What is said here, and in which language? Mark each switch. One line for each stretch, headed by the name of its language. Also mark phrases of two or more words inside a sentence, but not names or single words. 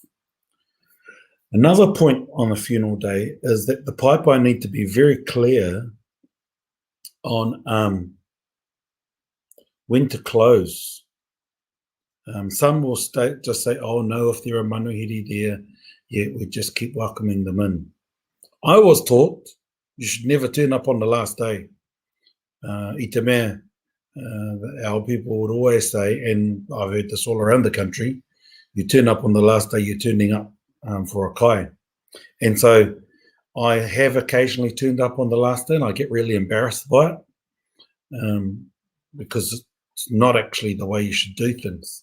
English: Another point on a funeral day is that the paipai need to be very clear on when to close. Some will just say, oh no, if there are manuhiri there, yeah, we just keep welcoming them in. I was taught you should never turn up on the last day.
Māori: I te mea,
English: our people would always say, and I've heard this all around the country, you turn up on the last day, you're turning up for a kai. And so I have occasionally turned up on the last day and I get really embarrassed by it because it's not actually the way you should do things.